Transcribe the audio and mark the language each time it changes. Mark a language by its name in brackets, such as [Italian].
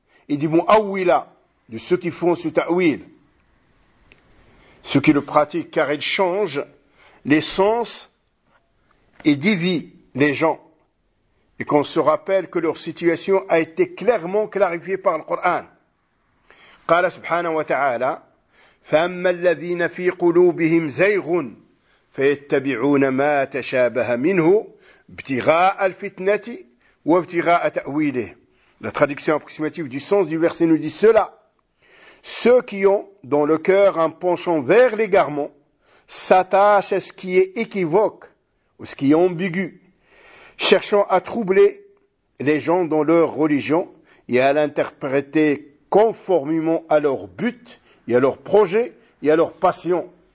[French] Ils disent « Awwila » de ceux qui font ce ta'wil, ceux qui le pratiquent, car il change les sens et divise les gens. Et qu'on se rappelle que leur situation a été clairement clarifiée par le Coran. [Arabic] قال سبحانه وتعالى: فأما الذين في قلوبهم زيغ فيتبعون ما تشابه منه ابتغاء الفتنة وابتغاء تأويله. [French] La traduction approximative du sens du verset nous dit cela. Ceux qui ont dans le cœur un penchant vers l'égarement s'attachent à ce qui est équivoque ou ce qui est ambigu, cherchant à troubler les gens dans leur religion et à l'interpréter conformément à leur but et à leur projet et à leur passion.